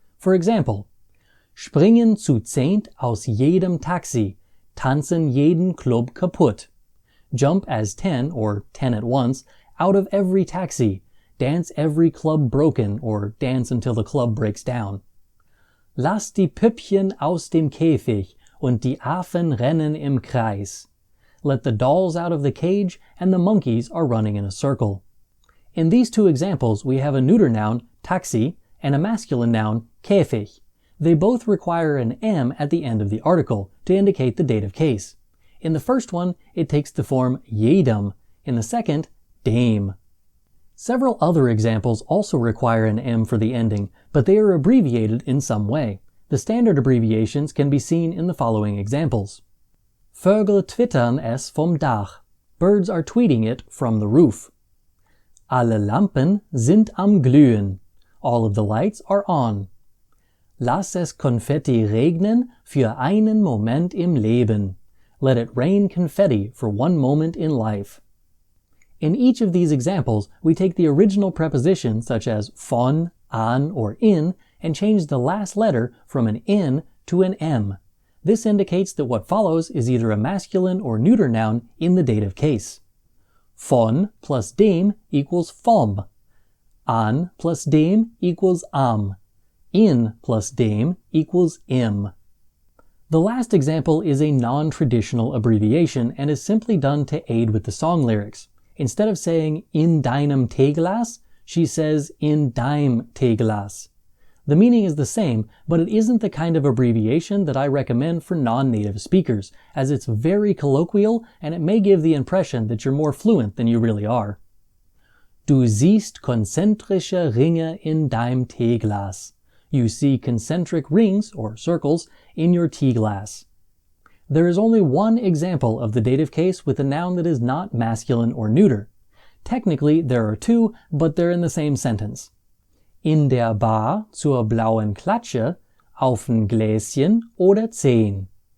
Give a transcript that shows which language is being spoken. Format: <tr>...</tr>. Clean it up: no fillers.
<en>For example,</en> <de>springen zu 10 aus jedem Taxi, tanzen jeden Club kaputt.</de> <en>Jump as 10, or 10 at once, out of every taxi, dance every club broken, or dance until the club breaks down.</en> <de>Lass die Püppchen aus dem Käfig und die Affen rennen im Kreis.</de> <en>Let the dolls out of the cage and the monkeys are running in a circle. In these two examples, we have a neuter noun, taxi, and a masculine noun, Käfig. They both require an M at the end of the article to indicate the dative case. In the first one, it takes the form jedem. In the second, dem. Several other examples also require an M for the ending, but they are abbreviated in some way. The standard abbreviations can be seen in the following examples.</en> <de>Vögel twittern es vom Dach.</de> <en>Birds are tweeting it from the roof.</en> <de>Alle Lampen sind am Glühen.</de> <en>All of the lights are on.</en> <de>Lass es Konfetti regnen für einen Moment im Leben.</de> <en>Let it rain confetti for one moment in life. In each of these examples, we take the original preposition such as von, an, or in, and change the last letter from an N to an M. This indicates that what follows is either a masculine or neuter noun in the dative case. Von plus dem equals vom. An plus dem equals am. In plus dem equals im. The last example is a non-traditional abbreviation and is simply done to aid with the song lyrics. Instead of saying</en> <de>in deinem Teeglas,</de> <en>she says</en> <de>in deim Teeglas.</de> <en>The meaning is the same, but it isn't the kind of abbreviation that I recommend for non-native speakers, as it's very colloquial and it may give the impression that you're more fluent than you really are.</en> <de>Du siehst konzentrische Ringe in deinem Teeglas.</de> <en>You see concentric rings, or circles, in your tea glass. There is only one example of the dative case with a noun that is not masculine or neuter. Technically, there are two, but they're in the same sentence.</en> <de>In der Bar zur blauen Klatsche, auf'n Gläschen oder 10.</de>